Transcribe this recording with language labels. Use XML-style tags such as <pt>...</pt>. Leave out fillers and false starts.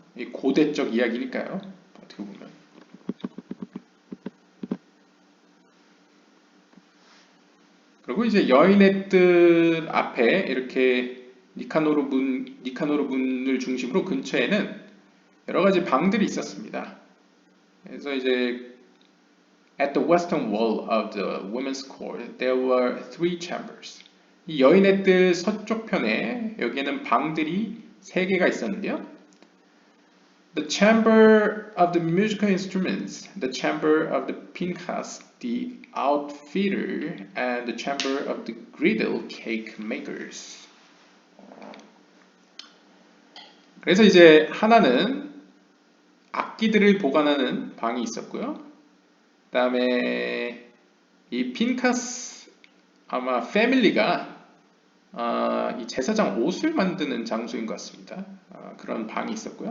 <ko>이 고대적 이야기니까요. 어떻게 보면. 그리고 이제 여인의 뜰 앞에 이렇게 니카노르 문을 중심으로 근처에는 여러 가지 방들이 있었습니다. 그래서 이제</ko> <en>at the western wall of the women's court there were three chambers.</en> <ko>이 여인의 뜰 서쪽 편에 여기에는 방들이 3개가 있었는데요.</ko> <en>The chamber of the musical instruments, the chamber of the Pinchas, the outfitter, and the chamber of the griddle cake makers.</en> <ko>그래서 이제 하나는 악기들을 보관하는 방이 있었고요. 그 다음에 이 핀카스 아마 패밀리가 이 제사장 옷을 만드는 장소인 것 같습니다. 그런 방이 있었고요.</ko>